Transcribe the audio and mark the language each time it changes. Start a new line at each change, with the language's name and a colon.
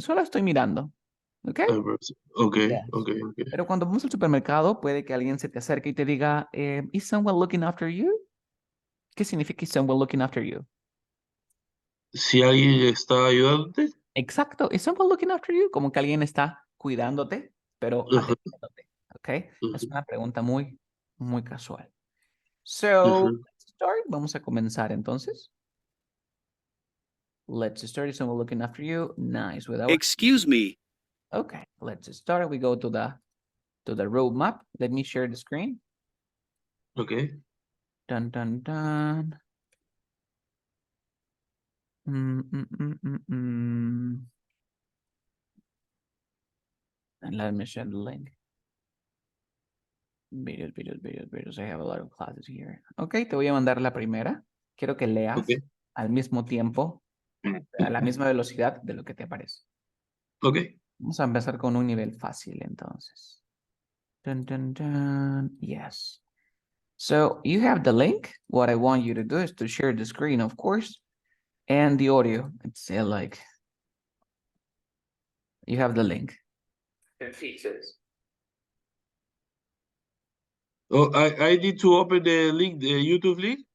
Spanish: Solo estoy mirando. Okay?
English: Okay, Yes. okay.
Spanish: Pero cuando vamos al supermercado, puede que alguien se te acerque y te diga,
English: is someone looking after you?
Spanish: ¿Qué significa
English: is someone looking after you?
Spanish: Si alguien está ayudándote.
English: Exacto, is someone looking after you?
Spanish: Como que alguien está cuidándote, pero atendiéndote. Okay? Es una pregunta muy casual.
English: So, let's start.
Spanish: Vamos a comenzar entonces.
English: Let's start. Is someone looking after you? Nice. Excuse me. Okay, let's start. We go to the roadmap. Let me share the screen. Okay. Dun, dun, dun. And let me share the link. Videos. I have a lot of classes here.
Spanish: Okay, te voy a mandar la primera. Quiero que leas al mismo tiempo, a la misma velocidad de lo que te aparece.
English: Okay.
Spanish: Vamos a empezar con un nivel fácil, entonces.
English: Dun, dun, dun. Yes. So you have the link. What I want you to do is to share the screen, of course, and the audio. It's like you have the link. Oh, I need to open the link, the YouTube link?